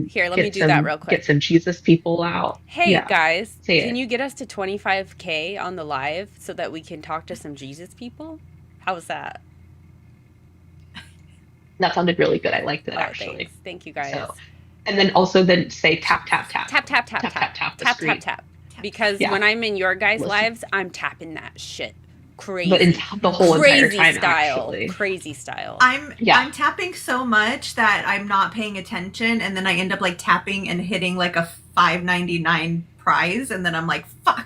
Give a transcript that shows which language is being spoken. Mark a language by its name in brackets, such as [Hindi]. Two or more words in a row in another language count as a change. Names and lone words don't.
[English] Here, let me do that real quick. Get some Jesus people out. Hey, Yeah. guys, Say can it. you get us to 25K on the live so that we can talk to some Jesus people? How's that? That sounded really good. I liked it, Oh, actually. thanks. Thank you, guys. So, and then also then say tap, tap, tap. Tap, tap, tap, tap, tap, tap, the tap, screen. tap, tap. Because Yeah. when I'm in your guys' Listen. lives, I'm tapping that shit. Crazy. But in the whole entire Crazy time, style. actually. Crazy style. I'm Yeah. tapping so much that I'm not paying attention, and then I end up like tapping and hitting like a $5.99 prize, and then I'm like, fuck.